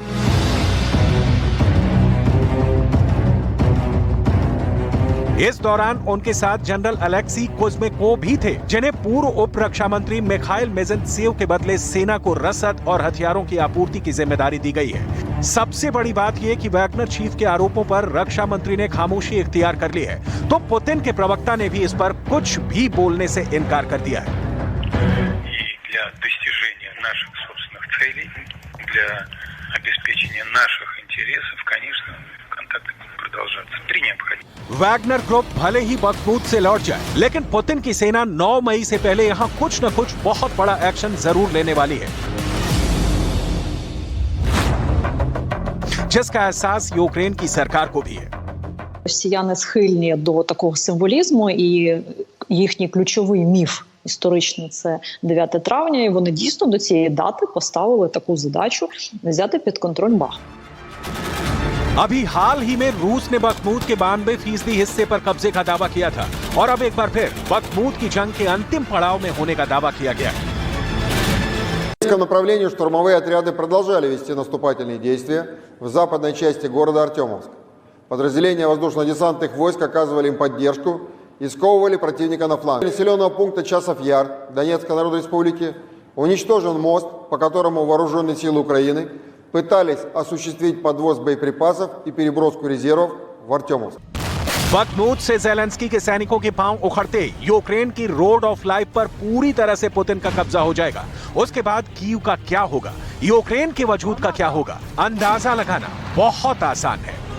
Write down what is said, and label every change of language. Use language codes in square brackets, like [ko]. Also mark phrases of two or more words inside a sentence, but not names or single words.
[hi] इस दौरान उनके साथ जनरल अलेक्सी कुज़्मेकोव भी थे, जिन्हें पूर्व उप रक्षा मंत्री मिखाइल मेज़ेंत्सेव के बदले सेना को रसद और हथियारों की आपूर्ति की जिम्मेदारी दी गई है। सबसे बड़ी बात यह कि वैगनर चीफ के आरोपों पर रक्षा मंत्री ने खामोशी इख्तियार कर ली है, तो पुतिन के प्रवक्ता ने भी इस पर कुछ भी बोलने से इनकार कर दिया है। [ru] Для достижения наших собственных целей, для обеспечения наших интересов, конечно, контакты будут продолжаться при необходимости. [hi] वैगनर ग्रुप भले ही बख्तूत से लौट जाए, लेकिन पुतिन की सेना 9 मई से पहले यहां कुछ न कुछ बहुत बड़ा एक्शन जरूर लेने वाली है, जिसका एहसास यूक्रेन की सरकार को भी है। [uk] Росіяни схильні до такого символізму, і їхній ключовий міф історичний – це 9 травня, і вони дійсно до цієї дати поставили таку задачу – взяти під контроль Бахмут. [hi] अभी हाल ही में रूस ने बख्तूत के 92% हिस्से पर कब्जे का दावा किया था, और अब एक बार फिर बख्तूत की जंग के अंतिम पड़ाव में होने का दावा किया गया है। [ru] В российском направлении штурмовые отряды продолжали вести наступательные действия в западной части города Артемовск. Подразделения воздушно-десантных войск оказывали им поддержку и сковывали противника на фланге. Населенного пункта Часов-Яр Донецкой Народной Республики уничтожен мост, по которому вооруженные силы Украины пытались осуществить подвоз боеприпасов и переброску резервов в Артемовск. [hi] बख्तूत से ज़ेलेंस्की के सैनिकों के पांव उखड़ते ही यूक्रेन की [en] road of life [hi] पर पूरी तरह से पुतिन का कब्जा हो जाएगा। उसके बाद कीव का क्या होगा, यूक्रेन के वजूद का क्या होगा, अंदाजा लगाना बहुत आसान है।